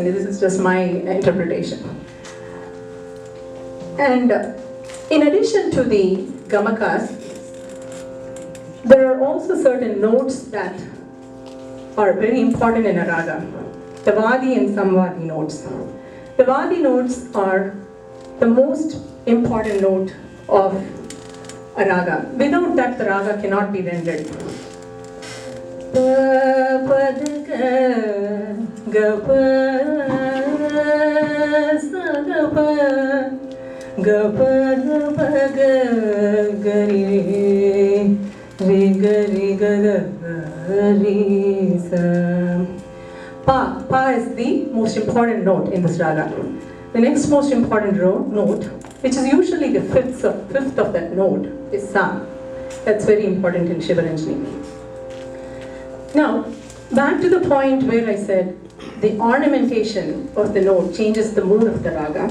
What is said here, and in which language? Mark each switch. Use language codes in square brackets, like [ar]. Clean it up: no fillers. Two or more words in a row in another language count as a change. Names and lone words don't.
[en] This is just my interpretation. And in addition to the gamakas, there are also certain notes that are very important in a raga. The Vadi and Samvadi notes. The Vadi notes are the most important note of a raga. Without that, the raga cannot be rendered. Pa pa ga pa sa ga pa ga re ga re sa. Pa is the most important note in this raga. The next most important note, which is usually the fifth of that note, is sa. That's very important in Shivaranjani. Now, back to the point where I said the ornamentation of the note changes the mood of the raga.